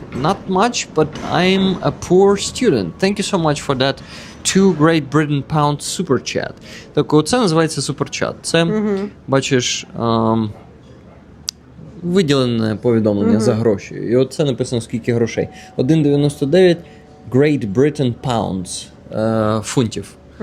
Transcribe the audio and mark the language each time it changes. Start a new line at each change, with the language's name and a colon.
English: Not much, but I'm a poor student. Thank you so much for that 2 Great Britain pound super chat.
Ukrainian: Так, оце називається суперчат. Це, бачиш, виділене повідомлення за гроші. І от це написано скільки грошей.
English: 1,99 Great Britain pounds фунтів.